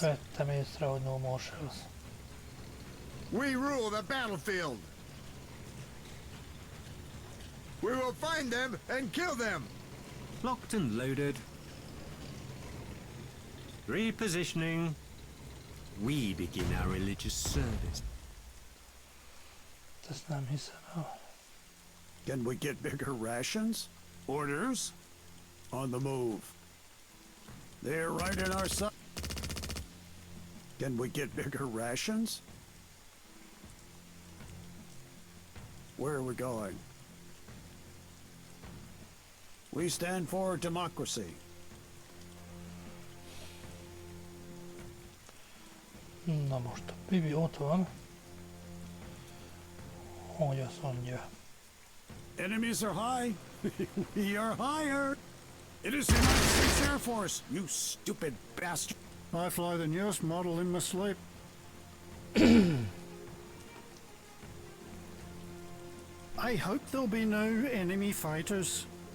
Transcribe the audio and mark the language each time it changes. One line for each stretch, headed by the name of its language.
Hungarian: Vettem észre, hogy
English: no more shells. We rule the battlefield. We will find them and kill them. Locked and loaded. Repositioning. We begin our religious service.
Hungarian: Ezt nem hiszem el.
English: Can we get bigger rations? Orders? On the move. They're right in our sight. Can we get bigger rations? Where are we going? We stand for democracy.
Hungarian: Na most a Bibi ott van, hogy azt mondja.
English: Enemies are high. We are higher. It is the United States Air Force, you stupid bastard. I fly the newest model in my sleep. I hope there'll be no enemy fighters.